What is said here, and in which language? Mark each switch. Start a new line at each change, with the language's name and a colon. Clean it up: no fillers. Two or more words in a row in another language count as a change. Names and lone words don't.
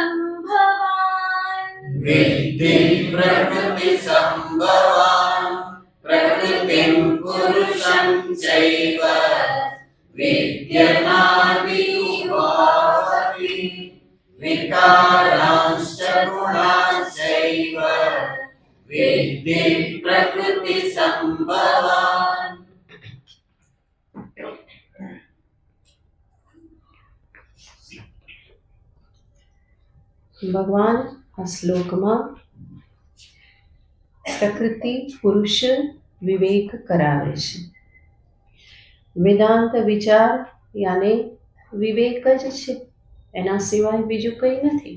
Sanskrit: संभवान प्रकृतिम पुरुषं चैव विद्यनादि उभावपी विकारांश्च गुणाश्चैव विद्धि प्रकृति संभवान्।
Gujarati: ભગવાન આ શ્લોકમાં પ્રકૃતિ પુરુષ વિવેક કરાવે છે. વેદાંત વિચાર યાને વિવેક જ છે, એના સિવાય બીજું કંઈ નથી.